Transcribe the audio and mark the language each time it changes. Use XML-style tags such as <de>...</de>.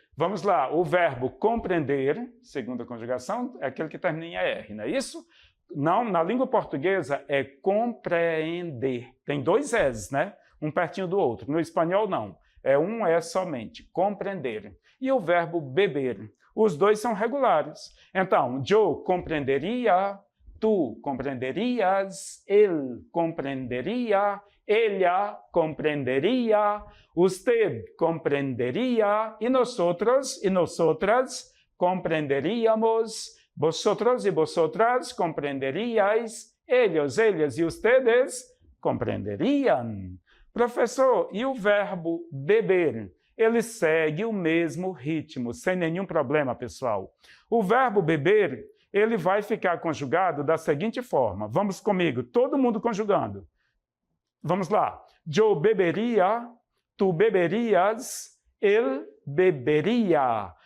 <pt>Vamos lá, o verbo compreender, segunda conjugação, é aquele que termina em R, não é isso? Não, na língua portuguesa é compreender. Tem dois S, né? Um pertinho do outro. No espanhol, não. É um S somente, compreender. E o verbo beber. Os dois são regulares.</pt> <es>Então, yo compreenderia, tu compreenderias, él comprendería, ella comprendería, usted comprendería, y nosotros y nosotras comprenderíamos, vosotros y vosotras comprenderíais, ellos, ellas y ustedes compreenderían.</es> <pt>Professor, e o verbo beber? Ele segue o mesmo ritmo, sem nenhum problema, pessoal. O verbo beber, ele vai ficar conjugado da seguinte forma. Vamos comigo, todo mundo conjugando. Vamos lá.</pt> <es>Yo bebería, tu beberías, él bebería.</es>